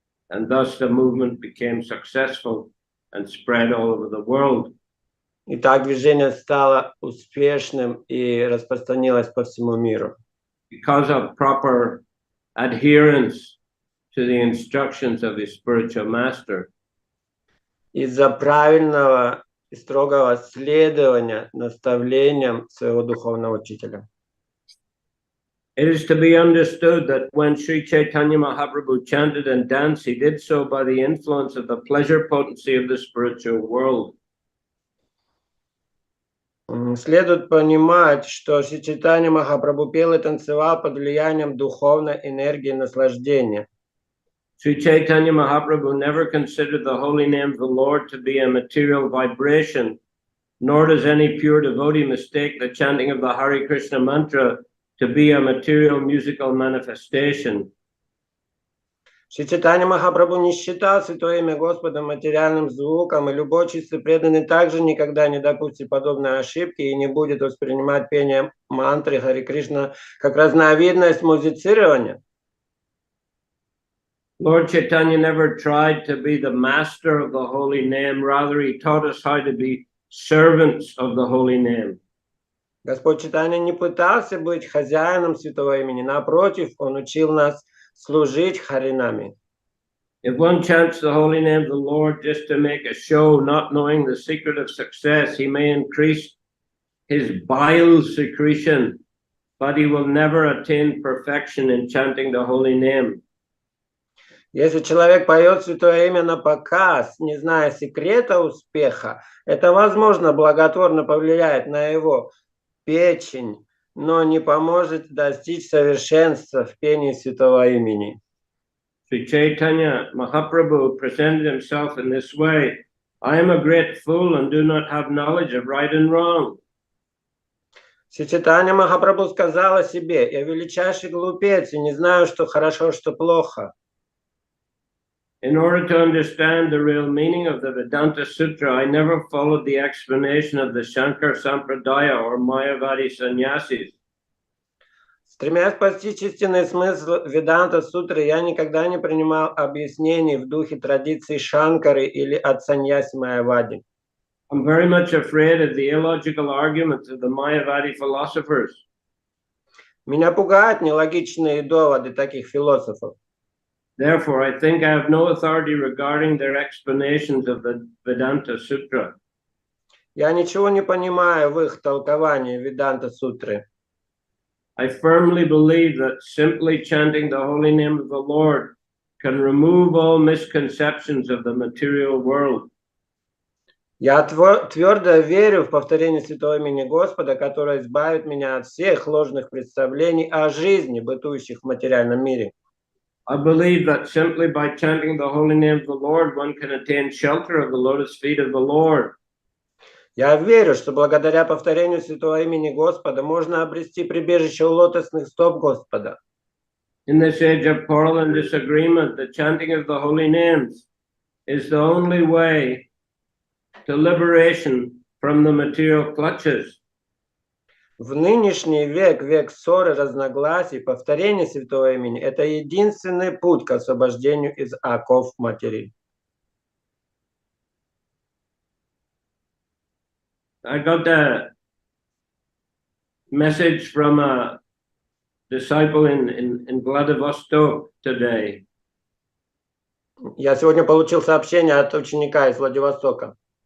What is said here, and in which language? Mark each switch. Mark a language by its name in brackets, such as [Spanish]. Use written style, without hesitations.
[English] And thus the movement became successful and spread all over the world. [Russian] И так движение стало успешным и распространилось по всему миру. [English] Because of proper adherence to the instructions of his spiritual master. [Russian] Из-за правильного и строгого следования наставлениям своего духовного учителя. [English] It is to be understood that when Sri Chaitanya Mahaprabhu chanted and danced, he did so by the influence of the pleasure potency of the spiritual world. [Russian] Следует понимать, что Шри Чайтанья Махапрабху пел и танцевал под влиянием духовной энергии наслаждения. [English] Sri Chaitanya Mahaprabhu never considered the holy name of the Lord to be a material vibration, nor does any pure devotee mistake the chanting of the Hare Krishna mantra to be a material musical manifestation. [Russian] Шри Чайтанья Махапрабху не считал Святое Имя Господа материальным звуком, и любой чистый преданный также никогда не допустит подобной ошибки и не будет воспринимать пение мантры Харе Кришна как разновидность музицирования. [English] Lord Chaitanya never tried to be the master of the holy name, rather he taught us how to be servants of the holy name. [Russian] Господь Чайтанья не пытался быть хозяином Святого Имени, напротив, он учил нас служить Харинами. [English] If one chants the holy name of the Lord just to make a show, not knowing the secret of success, he may increase his bile secretion, but he will never attain perfection in chanting the holy name. [Russian] Если человек поет Святое Имя на показ, не зная секрета успеха, это, возможно, благотворно повлияет на его печень, но не поможет достичь совершенства в пении Святого Имени. [English] Sri Chaitanya Mahaprabhu presented himself in this way. I am a great fool and do not have knowledge of right and wrong. [Russian] Шри Чайтанья Махапрабху сказал о себе: я величайший глупец и не знаю, что хорошо, что плохо. [English] In order to understand the real meaning of the Vedanta Sutra, I never followed the explanation of the Shankar Sampradaya or Mayavadi sannyasis. [Russian] Стремясь постичь истинный смысл Веданта Сутры, я никогда не принимал объяснений в духе традиций Шанкары или от саньяси Майявади. [English] I'm very much afraid of the illogical arguments of the Mayavadi philosophers. [Russian] Меня пугают нелогичные доводы таких философов. [English] Therefore, I think I have no authority regarding their explanations of the Vedanta Sutra. [Russian] Я ничего не понимаю в их толковании Веданта Сутры. [English] I firmly believe that simply chanting the holy name of the Lord can remove all misconceptions of the material world. [Russian] Я твердо верю в повторение Святого Имени Господа, которое избавит меня от всех ложных представлений о жизни, бытующих в материальном мире. [English] I believe that simply by chanting the holy name of the Lord, one can attain shelter of the lotus feet of the Lord. [Russian] Я верю, что благодаря повторению Святого Имени Господа можно обрести прибежище у лотосных стоп Господа. [English] In this age of quarrel and disagreement, the chanting of the holy names is the only way to liberation from the material clutches. [Russian] В нынешний век, век ссоры, разногласий, повторение святого имени – это единственный путь к освобождению из оков материи. [English] I got a message from a disciple in Vladivostok today. [Russian] Я сегодня получил сообщение от ученика из Владивостока.